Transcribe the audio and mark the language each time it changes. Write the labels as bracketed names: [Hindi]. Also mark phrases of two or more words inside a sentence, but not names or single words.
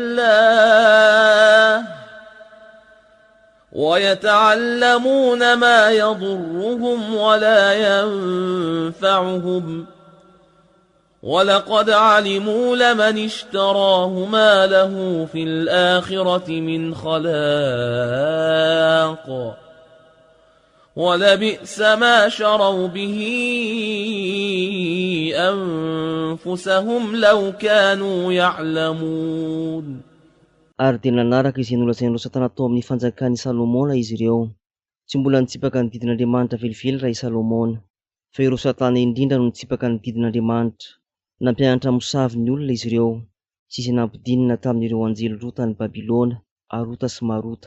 [Arabic] الله ويتعلمون ما يضرهم ولا ينفعهم ولقد علموا لمن اشتراه ما له في الآخرة من خلاق ولبئس ما شروا به أنفسهم لو كانوا يعلمون. [Malagasy] Ary dia nanaraka izay nolazain'ireo Satana tao amin'ny fanjakany Salomona izy ireo. Tsy mbola nitsipaka ny didin'Andriamanitra velively raha i Salomona, fa ireo Satana indrindra no nitsipaka ny didin'Andriamanitra. Nampianatra mosavy ny olona izy ireo, sy izay nampidinina tamin'ireo anjely roa tany Babilôna, Arota sy Marota.